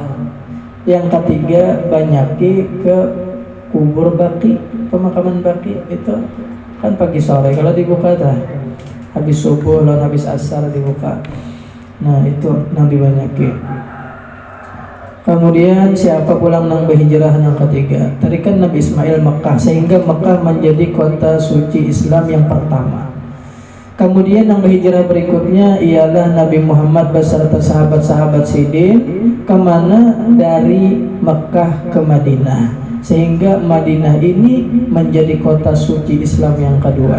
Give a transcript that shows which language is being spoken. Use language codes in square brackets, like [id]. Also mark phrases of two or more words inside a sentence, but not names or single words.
[id] Yang ketiga banyaki ke kubur Baqi, pemakaman Baqi itu kan pagi sore kalau dibuka dah. Habis subuh lalu habis asar dibuka. [bjn] Nah, itu nang dibanyaki. Kemudian siapa pulang nang berhijrah yang ketiga? [id] Tadi kan Nabi Ismail Mekah, sehingga Mekah menjadi kota suci Islam yang pertama. Kemudian yang berhijrah berikutnya ialah Nabi Muhammad beserta sahabat-sahabat Sidin kemana dari Mekah ke Madinah, sehingga Madinah ini menjadi kota suci Islam yang kedua.